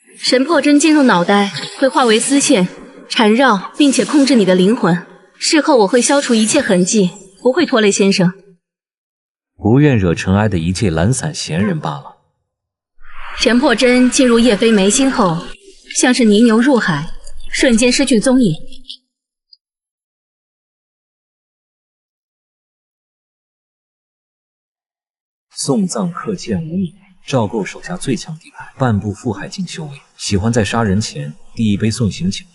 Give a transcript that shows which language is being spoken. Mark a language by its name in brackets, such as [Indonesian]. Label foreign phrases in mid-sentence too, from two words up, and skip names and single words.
[Chinese] 神魄針進入腦袋會化為絲線，纏繞並且控制你的靈魂。事後我會消除一切痕跡，不會拖累先生。不愿惹尘埃的一介懶散閒人罷了。神魄針進入葉妃眉心後，像是泥牛入海，瞬間失去蹤影。送葬客剑无米，赵构手下最强底牌，半步腹海境修为，喜歡在殺人前遞一杯送行酒。